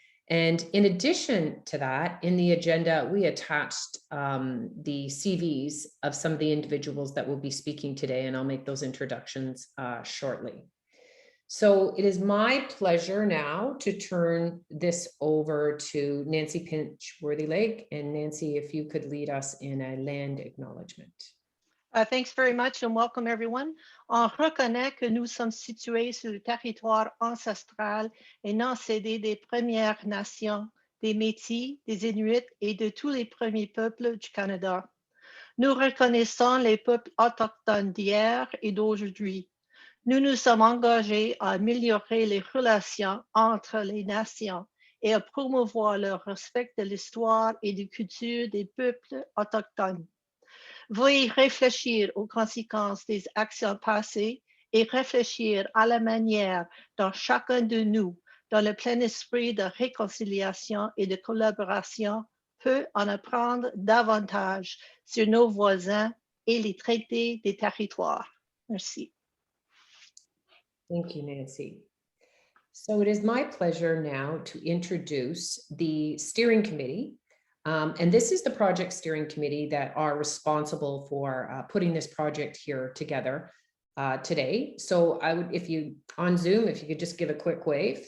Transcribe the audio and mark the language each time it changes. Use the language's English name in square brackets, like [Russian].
[English] And in addition to that, in the agenda, we attached the CVs of some of the individuals that will be speaking today, and I'll make those introductions shortly. So it is my pleasure now to turn this over to Nancy Pinch-Worthy-Lake. And Nancy, if you could lead us in a land acknowledgement. Thanks very much and welcome everyone. [French] On reconnaît que nous sommes situés sur le territoire ancestral et non cédé des Premières Nations, des Métis, des Inuits et de tous les premiers peuples du Canada. Nous reconnaissons les peuples autochtones d'hier et d'aujourd'hui. Nous nous sommes engagés à améliorer les relations entre les nations et à promouvoir le respect de l'histoire et des cultures des peuples autochtones. Veuillez réfléchir aux conséquences des actions passées et réfléchir à la manière dont chacun de nous, dans le plein esprit de réconciliation et de collaboration, peut en apprendre davantage sur nos voisins et les traités des territoires. Merci. [English] Thank you, Nancy. So it is my pleasure now to introduce the steering committee. And this is the project steering committee that are responsible for putting this project here together today. So I would, if you on Zoom, if you could just give a quick wave.